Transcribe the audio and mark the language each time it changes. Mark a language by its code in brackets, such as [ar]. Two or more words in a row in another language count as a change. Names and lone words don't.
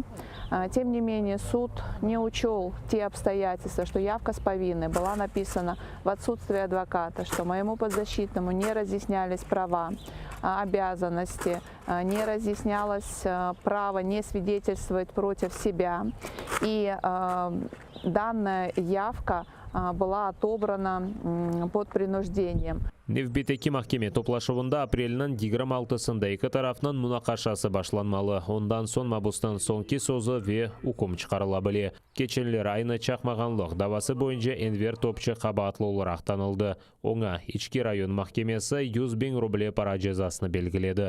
[ru] Тем не менее, суд не учел те обстоятельства, что явка с повинной была написана в отсутствие адвоката, что моему подзащитному не разъяснялись права, обязанности, не разъяснялось право не свидетельствовать против себя. И данная явка была отобрана под принуждением. [crh] Невбетеки mahkeme toplaşıvında aprelinin 26'sında iki tarafının münakaşası başlanmalı. Ondan son mabustan sonki sözü ve hukum çıkarılabilir. Geçenler aynı çakmağanlıq davası boyunca Enver Topçu qabatlı olarak tanıldı. Ona İçki rayon mahkemesi 100.000 ruble para cezasını belgiledi.